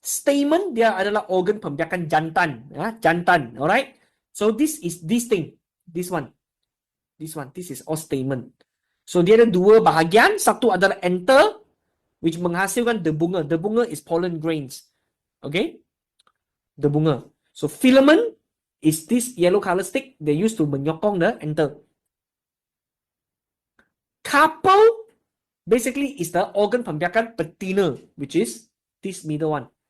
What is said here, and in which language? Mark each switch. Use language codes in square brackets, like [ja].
[ms] Stamen dia adalah organ pembiakan jantan, jantan, [en] alright? So, this is this thing, this one, this is all stamen. [ms] So, dia ada dua bahagian. Satu adalah anther, [en] which [ms] menghasilkan debunga. [en] Debunga is pollen grains. Okay? Debunga. So, filament is this yellow color stick they used to [ms] menyokong [en] the anther. Carpel basically is the organ [ms] pembiakan betina, [en] which is this middle one.